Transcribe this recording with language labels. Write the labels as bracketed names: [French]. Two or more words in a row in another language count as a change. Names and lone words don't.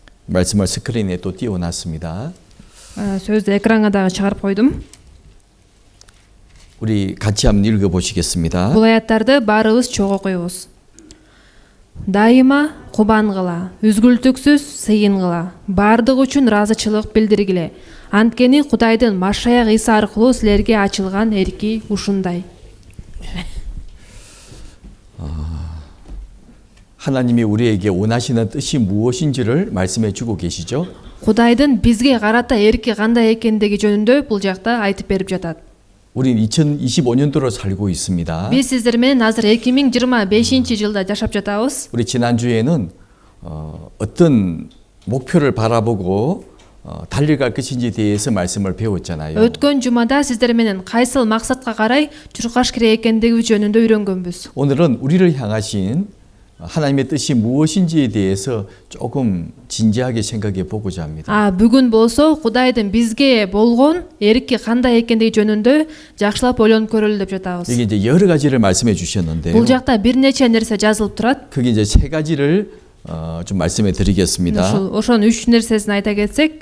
[Korean] 말씀을 스크린에 또 띄워놨습니다. [Kyrgyz] сөздү экранга дагы чыгарып койдум. [Korean] 우리 같이 한번 읽어보시겠습니다. [Kyrgyz] Бул аяттарды баарыбыз чогуу окуйбуз. Дайыма кубангыла, үзгүлтүксүз сыйынгыла, бардык үчүн ыраазычылык билдиргиле. Анткени Кудайдын Машаяк Иса аркылуу силерге ачылган эрки ушундай. [Korean] 하나님이 우리에게 원하시는 뜻이 무엇인지를 말씀해 주고 계시죠. [Kyrgyz] Кудайдын бизге карата эрки кандай экендиги жөнүндө бул жакта айтып берип жатат. [Korean] 우린 2025년도로 살고 있습니다. [Kyrgyz] Биз сиздер менен азыр 2025-жылда жашап жатабыз. [Korean] 우리 지난주에는 어떤 목표를 바라보고 달려갈 것인지에 대해서 말씀을 배웠잖아요. [Kyrgyz] Өткөн жумада сиздер менен кайсыл максатка карай журкаш керек экендиги жөнүндө үйрөнгөнбүз. [Korean] 오늘은 우리를 향하신 하나님의 뜻이 무엇인지에 대해서 조금 진지하게 생각해 보고자 합니다. [Kyrgyz] Бүгүн болсо Кудайдын бизге болгон эрки кандай экендиги жөнүндө жакшылап ойлонуп көрөлү деп жатабыз. [Korean] 여기 이제 여러 가지를 말씀해 주셨는데요. [Kyrgyz] Бул жакта бир нече нерсе жазылып турат. [Korean] 그게 이제 세 가지를 좀 말씀해 드리겠습니다. [Kyrgyz] Ошонун 3 нерсесин айта кетсек,